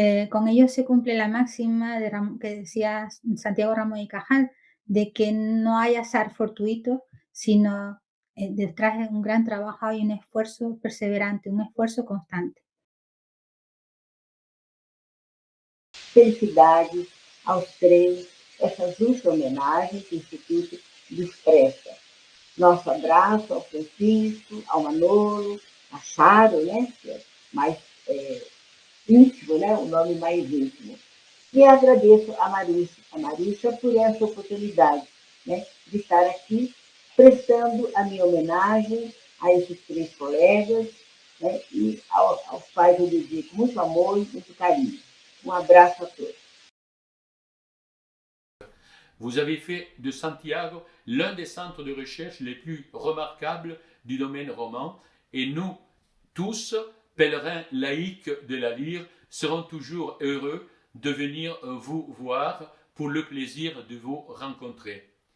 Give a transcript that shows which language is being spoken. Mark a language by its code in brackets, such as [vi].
[es] Con ello se cumple la máxima que decía Santiago Ramón y Cajal, de que no hay azar fortuito, sino detrás de un gran trabajo hay un esfuerzo perseverante, un esfuerzo constante. [pt] Felicidades aos três, essa justa homenagem que o Instituto lhes presta. Nosso abraço ao Francisco, ao Manolo, a Charo, né, que é mais íntimo, né, o nome mais íntimo. E agradeço a Marissa por essa oportunidade, né, de estar aqui prestando a minha homenagem a esses três colegas, né, e aos quais eu dedico muito amor e muito carinho. Um abraço a todos. [fr] Vous avez fait de Santiago l'un des centres de recherche les plus remarquables du domaine roman et nous, tous, pèlerins laïcs de la lyre, serons toujours heureux de venir vous voir pour le plaisir de vous rencontrer.